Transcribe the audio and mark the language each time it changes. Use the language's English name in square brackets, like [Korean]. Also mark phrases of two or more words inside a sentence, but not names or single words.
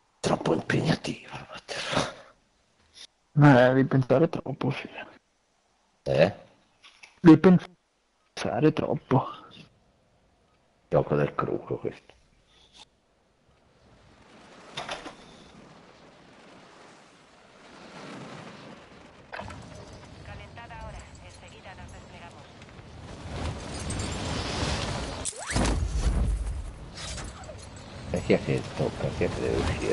[Italian] troppo impegnativo. Devi pensare troppo, figlio. Devi pensare troppo. Gioco del crucco questo. [Spanish] Calentada ahora. Enseguida nos desplegamos. [Italian] E chi è che tocca? Chi è che deve uscire?